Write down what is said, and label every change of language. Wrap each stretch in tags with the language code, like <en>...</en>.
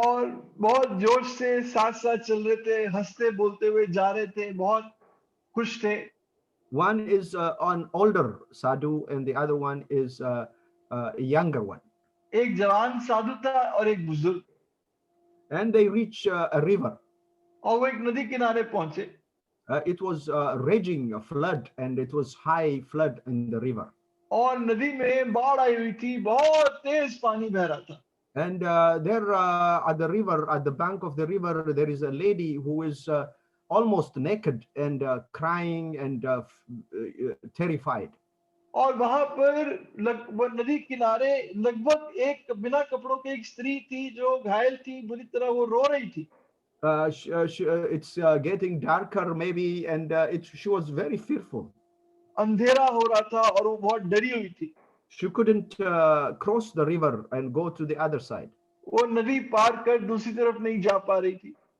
<hi>और बहुत जोश से साथ साथ चल रहे थे, हंसते बोलते हुए जा रहे थे, बहुत खुश थे।</hi> <en>One is an older sadhu, and the other one is a younger one.</en> <hi>एक जवान साधु था और एक बुजुर्ग,</hi> <en>And they reach a river.</en> <hi>और वो एक नदी किनारे पहुंचे।</hi> <en>It was raging a flood, and it was high flood in the river.</en> <hi>और नदी में बाढ़ आई हुई थी, बहुत तेज पानी बह रहा था।</hi> <en>And there at the river, at the bank of the river, there is a lady who is almost naked and crying and terrified.</en> <hi>और वहां पर नदी किनारे लगभग एक बिना कपड़ों के एक स्त्री थी जो घायल थी, बुरी तरह वो रो रही थी।</hi> <en>It's getting darker maybe, and she was very fearful.</en> <hi>अंधेरा हो रहा था और वो बहुत डरी हुई थी।</hi> <en>She couldn't cross the river and go to the other side.</en> <hi>वो नदी पार कर दूसरी तरफ नहीं जा पा रही थी।</hi>